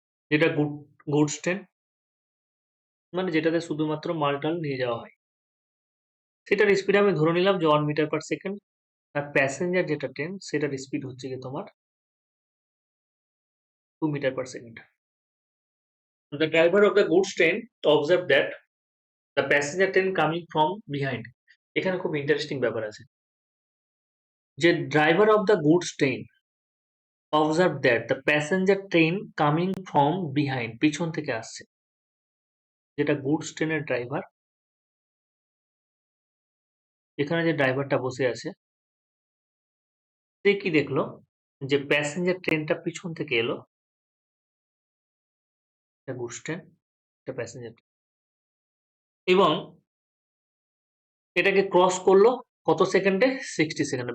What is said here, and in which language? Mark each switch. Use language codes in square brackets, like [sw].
[bn] যেটা goods train, মানে যেটাতে শুধুমাত্র মালটাল নিয়ে যাওয়া হয়, সেটার স্পিড আমি ধরে নিলাম যে 1 মিটার পার সেকেন্ড। আর প্যাসেঞ্জার যেটা ট্রেন, সেটার স্পিড হচ্ছে গিয়ে তোমার 2 metre per second. [en] The driver of the goods train observed that the passenger train coming from behind. [bn] এখানে খুব ইন্টারেস্টিং ব্যাপার আছে, যে driver of the goods train observe that the passenger train coming from behind, পিছন থেকে আসছে। যেটা goods ট্রেনের ড্রাইভার, এখানে যে ড্রাইভারটা বসে আছে, সে কি দেখলো, যে প্যাসেঞ্জার ট্রেনটা পিছন থেকে এলো, এটা গুডস ট্রেন, এটা প্যাসেঞ্জার ট্রেন, এবং এটাকে ক্রস করলো কত সেকেন্ডে? 60 সেকেন্ডে।